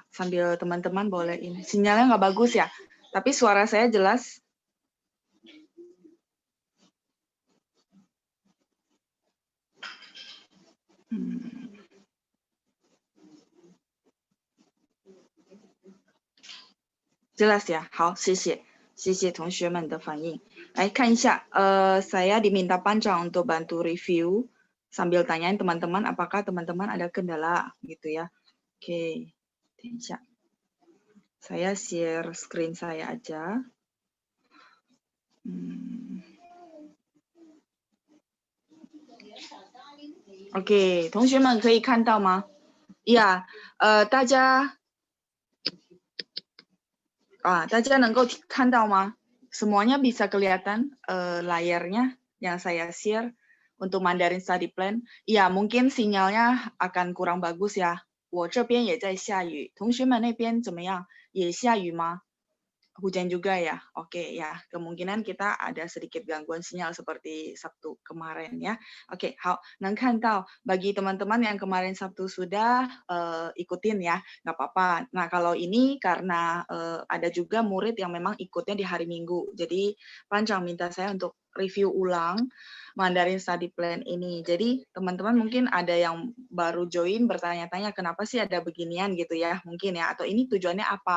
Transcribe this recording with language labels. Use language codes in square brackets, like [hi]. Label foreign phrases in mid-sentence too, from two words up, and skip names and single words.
[id] Sambil teman-teman boleh ini. Sinyalnya nggak bagus ya, tapi suara saya jelas. Jelas ya? [zh] 好，谢谢。谢谢同学们的反应。来看一下, [id] saya diminta Pancang untuk bantu review sambil tanyain teman-teman apakah teman-teman ada kendala gitu ya. Oke, [zh] 等一下. [id] Saya [en] share screen [id] saya aja. Oke, [zh] 同学们可以看到吗？ Ya, 大家能够看到吗？ [id] Semuanya bisa kelihatan layarnya yang saya share untuk Mandarin Study Plan. Ya, mungkin sinyalnya akan kurang bagus ya. [zh] 我这边也在下雨，同学们那边怎么样？也下雨吗？ [id] Hujan juga ya? Oke ya, kemungkinan kita ada sedikit gangguan sinyal seperti Sabtu kemarin ya. Oke, [zh] 好，能看到 [id] bagi teman-teman yang kemarin Sabtu sudah ikutin ya, nggak apa-apa. Nah, kalau ini karena ada juga murid yang memang ikutnya di hari Minggu. Jadi, Pancang minta saya untuk review ulang Mandarin Study Plan ini. Jadi, teman-teman mungkin ada yang baru join bertanya-tanya kenapa sih ada beginian gitu ya, mungkin ya, atau ini tujuannya apa.